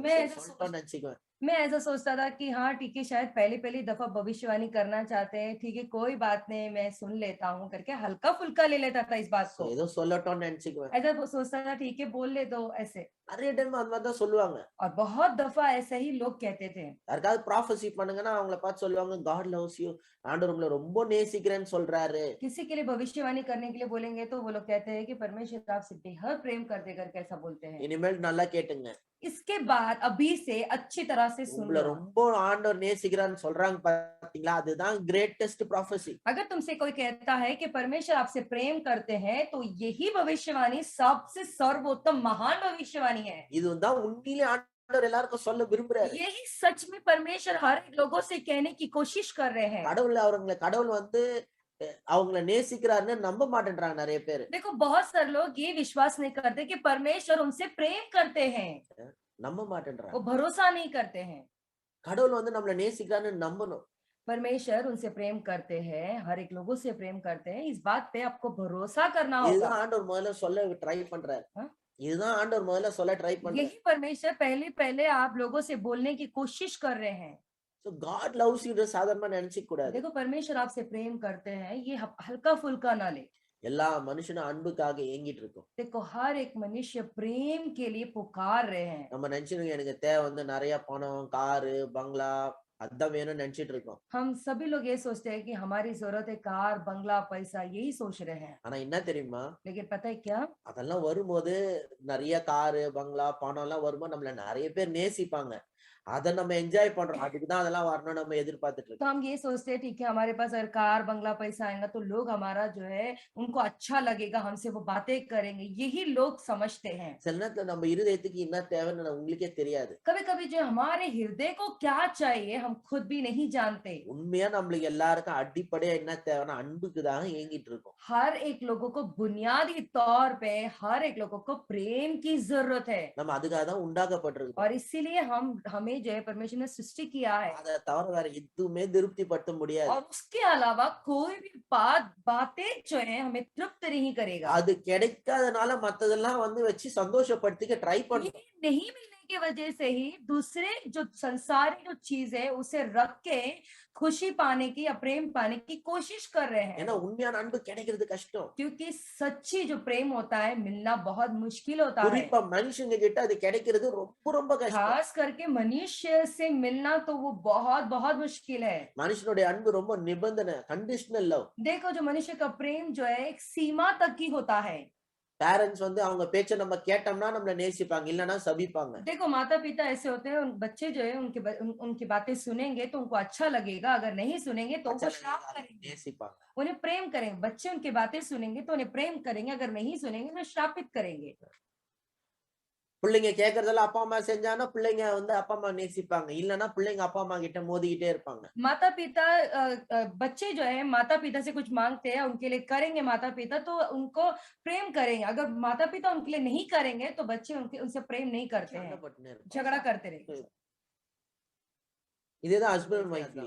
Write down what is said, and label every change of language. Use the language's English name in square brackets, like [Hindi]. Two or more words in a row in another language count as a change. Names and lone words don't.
[Hindi] मैं [Tamil] சரி [Hindi] ऐसा [Tamil] சொல்லிட்டோம்னு நினைச்சுக்குவேன். [Hindi] मैं ऐसा सोचता था कि हाँ ठीक है शायद पहली दफा भविष्यवाणी करना चाहते हैं, ठीक है कोई बात नहीं मैं सुन लेता हूँ करके हल्का फुल्का ले लेता था इस बात [Tamil] சோ [Hindi] को। [Tamil] ஏதோ சொல்லட்டோம்னு நினைச்சுக்குவேன். [Hindi] ऐसा वो सोचता था ठीक है बोल ले दो ऐसे। [Tamil] நிறைய டைம் அந்த மாதிரி தான் சொல்லுவாங்க. [Hindi] और बहुत दफा ऐसा ही लोग कहते थे। [Tamil] யாருக்காவது ப்ராஃபஸி பண்ணுங்கன்னா அவங்கள பார்த்து சொல்லுவாங்க, [English] God loves you, [Tamil] ஆண்டவர் உங்களை ரொம்ப நேசிக்கிறேன்னு சொல்றாரு. [Hindi] किसी के लिए भविष्यवाणी करने के लिए बोलेंगे तो वो लोग कहते हैं कि परमेश्वर आपसे बेहद प्रेम करते करके ऐसा बोलते हैं। [Tamil] இனிமேல் நல்லா கேட்டுங்க, [Hindi] इसके बाद अभी से अच्छी तरह से सुन [Tamil] உங்களை [Hindi] लो। [Tamil] ரொம்ப ஆண்டவர் நேசிக்கிறான்னு சொல்றாங்க பாத்தீங்களா, அதுதான் [English] greatest prophecy. [Hindi] अगर तुमसे कोई कहता है कि परमेश्वर आपसे प्रेम करते हैं तो यही भविष्यवाणी सबसे सर्वोत्तम महान भविष्यवाणी है। [Tamil] இதுதான் உண்மையிலே ஆண்டவர் எல்லாருக்கும் சொல்ல விரும்புறாரு. [Hindi] यही सच में परमेश्वर हर एक लोगों से कहने की कोशिश कर रहे हैं। [Tamil] கடவுள் வந்து அவங்கள நேசிக்கிறாருன்னு நம்ப மாட்டேன்றாங்க நிறைய பேர். [Hindi] देखो बहुत सारे लोग ये विश्वास नहीं करते कि परमेश्वर उनसे प्रेम करते हैं, [Tamil] நம்ப மாட்டேன்றாங்க. [Hindi] वो भरोसा नहीं करते हैं। [Tamil] கடவுள் வந்து நம்மள நேசிக்கிறான்னு நம்பணும். [Hindi] परमेश्वर उनसे प्रेम करते हैं, हर एक लोगों से प्रेम करते हैं, इस बात पे आपको भरोसा करना होगा। [Tamil] இதுதான் ஆண்டவர் முதல்ல சொல்ல ட்ரை பண்றாரு. [Hindi] हाँ? [Tamil] இதுதான் ஆண்டவர் முதல்ல சொல்ல ட்ரை பண்றாரு. [Hindi] यही परमेश्वर पहले आप लोगों से बोलने की कोशिश कर रहे हैं। [Tamil] சோ [English] God loves you [Tamil] சாதாரணமா நினைச்சிக்க கூடாது. [Hindi] देखो परमेश्वर आपसे प्रेम करते हैं ये हल्का फुल्का ना ले। [Tamil] எல்லா மனுஷனும் அன்புக்காக ஏங்கிட்டு இருக்கோம். [Hindi] देखो हर एक मनुष्य प्रेम के लिए पुकार रहे हैं। [Tamil] நம்ம நினைச்சிருக்கோம் எனக்கு தேவை வந்து நிறைய பணம், காரு, பங்களா அதான் வேணும்னு நினைச்சிட்டு இருக்கோம். [Hindi] हम सभी लोग ये सोचते हैं कि हमारी जरूरत है कार बंगला पैसा, यही सोच रहे हैं। [Tamil] ஆனா என்ன தெரியுமா, [Hindi] लेकिन पता है क्या, [Tamil] அதெல்லாம் வரும்போது நிறைய காரு, பங்களா, பணம் எல்லாம் வரும்போது நம்மள நிறைய பேர் நேசிப்பாங்க. அத நம்ம என்ஜாய் பண்றோம். அதுக்குதான் அதெல்லாம் வரணும்னு நம்ம எதிர்பார்த்துட்டு [Hindi] तो [Tamil] இருக்கோம். [Hindi] हम ये सोचते हैं ठीक है हमारे पास अगर कार बंगला पैसा आएगा तो लोग हमारा जो है उनको अच्छा लगेगा, हमसे वो बातें करेंगे, यही लोग समझते हैं। [Tamil] சில நேரத்துல நம்ம இருதயத்துக்கு என்ன தேவைன்னு உங்களுக்கே தெரியாது. [Hindi] कभी कभी जो हमारे हृदय को क्या चाहिए हम खुद भी नहीं जानते। [Tamil] உண்மையா நம்மளுக்கு எல்லாருக்கும் அடிப்படையா என்ன தேவைன்னா அன்புக்குதாக ஏங்கிட்டு இருக்கோம். [Hindi] हर एक लोगों को बुनियादी तौर पे हर एक लोगों को प्रेम की जरूरत है। [Tamil] நம்ம அதுக்காக தான் உண்டாக்கப்பட்டிருக்கோம். [Hindi] और इसीलिए हम हमें जो है परमेश्वर ने सृष्टि किया है [Tamil] அதை தவிர வேற எதுவுமே திருப்திப்படுத்த முடியாது. [Hindi] और उसके अलावा कोई भी बातें जो है हमें तृप्त नहीं करेगा। [Tamil] அது கிடைக்காதனால மத்ததெல்லாம் வச்சு சந்தோஷப்படுத்திக்க ட்ரை [Hindi] ये [Tamil] பண்றோம். [Hindi] नहीं मिलने की वजह से ही दूसरे जो संसारी जो चीज है उसे रख के खुशी पाने की या प्रेम पाने की कोशिश कर रहे [Tamil] ஏன்னா [Hindi] हैं, [Tamil] உண்மையான அன்பு கிடைக்கிறது கஷ்டம். [Hindi] क्योंकि सच्ची जो प्रेम होता है मिलना बहुत मुश्किल होता है। [Tamil] குறிப்பா மனுஷங்க கிட்ட அது கிடைக்கிறது ரொம்ப ரொம்ப கஷ்டம். [Hindi] खास करके मनुष्य से मिलना तो वो बहुत बहुत मुश्किल है। [Tamil] மனுஷனுடைய அன்பு ரொம்ப நிபந்தனை, [English] conditional love. [Hindi] देखो जो मनुष्य का प्रेम जो है एक सीमा तक ही होता है। [Tamil] பேரண்ட்ஸ் அவங்க பேச்ச நம்ம கேட்டோம்னா நம்மள நேசிப்பாங்க, இல்லனா சபிப்பாங்க. [Hindi] देखो माता पिता ऐसे होते हैं, बच्चे जो है उनकी बातें सुनेंगे तो उनको अच्छा लगेगा, अगर नहीं सुनेंगे तो उनको श्राप करेंगे, [Tamil] நேசிப்பாங்க. [Hindi] उन्हें प्रेम करेंगे। बच्चे उनकी बातें सुनेंगे तो उन्हें प्रेम करेंगे, अगर नहीं सुनेंगे तो श्रापित करेंगे। [Tamil] பிள்ளைங்க கேக்குறதெல்லாம் அப்பா அம்மா செஞ்சாங்கன்னா பிள்ளைங்க அப்பா அம்மா நேசிப்பாங்க, இல்லனா பிள்ளைங்க அப்பா அம்மா கிட்ட மோதிக்கிட்டே இருப்பாங்க. [Hindi] माता पिता बच्चे जो है माता पिता से कुछ मांगते हैं, उनके लिए करेंगे माता पिता तो उनको प्रेम करेंगे, अगर माता पिता उनके लिए नहीं करेंगे तो बच्चे उनसे प्रेम नहीं करते हैं, [Tamil] சண்டைப்பட்டுனே இருப்பாங்க. [Hindi] झगड़ा करते रहेंगे। [Tamil] இதுதான் [English] husband and [Tamil] வைஃப்லயும்.